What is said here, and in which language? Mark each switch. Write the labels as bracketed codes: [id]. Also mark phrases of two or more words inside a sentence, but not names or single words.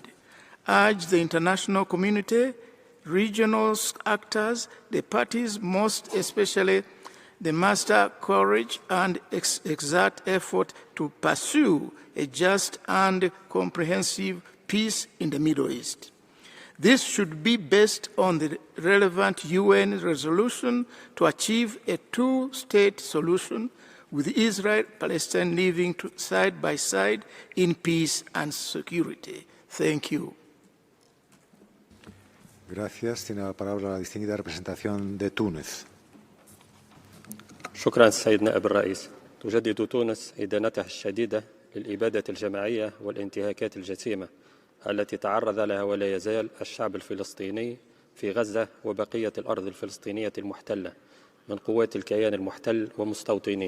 [en] Urge the international community, regional actors, the parties, most especially the muster courage and exert effort to pursue a just and comprehensive peace in the Middle East. This should be based on the relevant UN resolution to achieve a two-state solution with Israel and Palestine living side by side in peace and security. Thank you. [es] Gracias. Tiene la palabra la distinguida representación de Túnez. [ar] شكرا سيد نائب الرئيس. تجدد تونس إدانتها الشديدة للإبادة الجماعية والانتهاكات الجسيمة التي تعرض لها ولا يزال الشعب الفلسطيني في غزة وبقية الأرض الفلسطينية المحتلة من قوات الكيان المحتل ومستوطنيه.